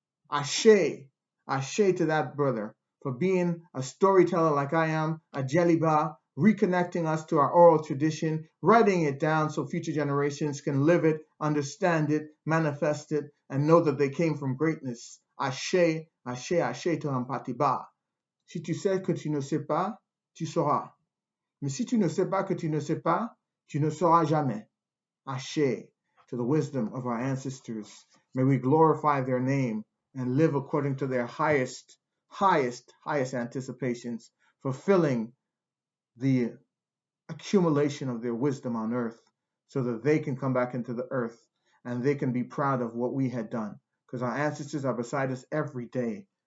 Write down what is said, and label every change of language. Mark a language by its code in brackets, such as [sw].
[en] Ashe, ashe to that brother for being a storyteller like I am, a Djeliba, reconnecting us to our oral tradition, writing it down so future generations can live it, understand it, manifest it, and know that they came from greatness. Ashe, ashe, ashe to Hampateba. [fr] Si tu sais que tu ne sais pas, tu sauras. Mais si tu ne sais pas que tu ne sais pas, tu ne sauras jamais. [en] Ashe to the wisdom of our ancestors. May we glorify their name and live according to their highest anticipations, fulfilling the accumulation of their wisdom on earth so that they can come back into the earth and they can be proud of what we had done, because our ancestors are beside us every day.